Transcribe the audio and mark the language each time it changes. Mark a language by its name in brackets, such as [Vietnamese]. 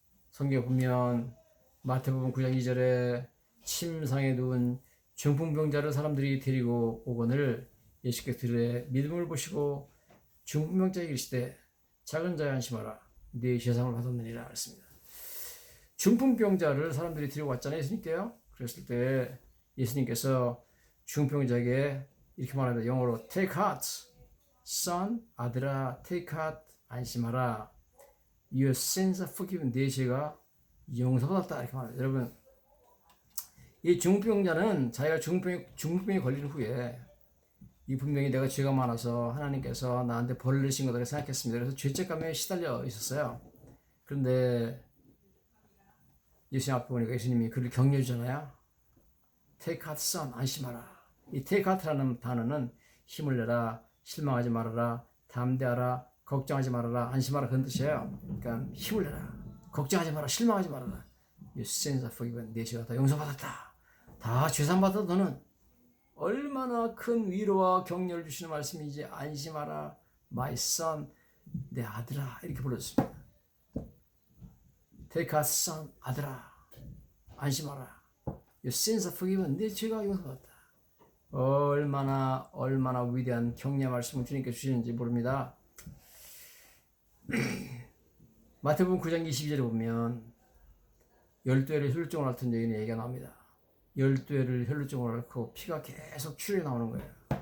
[Korean] 성경 보면 마태복음 9장 2절에 침상에 누운 중풍병자를 사람들이 데리고 오거늘 예수께서 들에 믿음을 보시고 중풍병자에게 이르시되 작은 자여 안심하라 네 죄상을 받았느니라 했습니다. 중풍병자를 사람들이 데리고 왔잖아요, 예수님께요. 그랬을 때 예수님께서 중풍병자에게 이렇게 말합니다. 영어로 [English] take heart, son, [Korean] 아들아, [English] take heart, [Korean] 안심하라. [English] Your sins are forgiven. [Korean] 내 죄가 용서받았다. 이렇게 말합니다. 여러분, 이 중풍병자는 자기가 중풍병에 걸린 후에 이 분명히 내가 죄가 많아서 하나님께서 나한테 벌을 내신 거라고 생각했습니다. 그래서 죄책감에 시달려 있었어요. 그런데 예수님 앞에 보니까 예수님이 그를 격려해 주잖아요. [English] Take heart, son, [Korean] 안심하라. 이 [English] take heart [Korean] 라는 단어는 힘을 내라, 실망하지 말아라, 담대하라, 걱정하지 말아라, 안심하라 그런 뜻이에요. 그러니까 힘을 내라, 걱정하지 마라, 실망하지 말아라. [English] Your sins are forgiven. [Korean] 내 죄가 다 용서받았다. 다 죄산받아도 너는 얼마나 큰 위로와 격려를 주시는 말씀인지 안심하라, [English] my son, [Korean] 내 아들아 이렇게 불렀습니다. [English] Take heart, son, [Korean] 아들아, 안심하라. [English] Your sins are forgiven. [Korean] 내 죄가 용서받았다. 얼마나 위대한 격려 말씀을 주님께 주시는지 모릅니다. 마태복음 9장 22절에 보면 12회를 혈루증을 앓던 여인의 얘기가 나옵니다. 12회를 혈루증을 앓고 피가 계속 출혈이 나오는 거예요.